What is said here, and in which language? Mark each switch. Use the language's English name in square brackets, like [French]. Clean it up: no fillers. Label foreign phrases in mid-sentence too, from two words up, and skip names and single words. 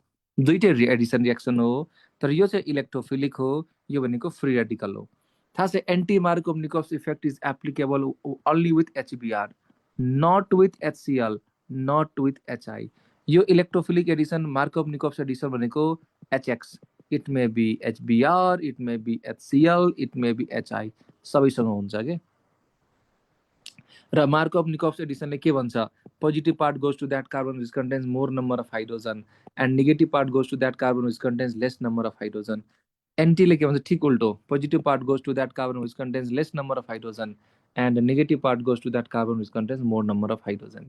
[Nepali] दुईटै [English] addition reaction [Nepali] हो, तर यो चाहिँ इलेक्ट्रोफिलिक हो, यो भनेको [English] free radical [Nepali] हो। थाहा छ [English] Anti Markovnikov's effect is applicable only with HBr, not with HCl, not with HI. यो electrophilic addition Markovnikov's addition भनेको HX, it may be HBr, it may be HCl, it may be HI, [Nepali] सबैसँग हुन्छ के। र मार्कोभ निकोभ्स एडिसनले के भन्छ, [English] positive part goes to that carbon which contains more number of hydrogen and negative part goes to that carbon which contains less number of hydrogen. [Nepali] एन्टीले के भन्छ, ठिक उल्टो, [English] positive part goes to that carbon which contains less number of hydrogen and negative part goes to that carbon which contains more number of hydrogen.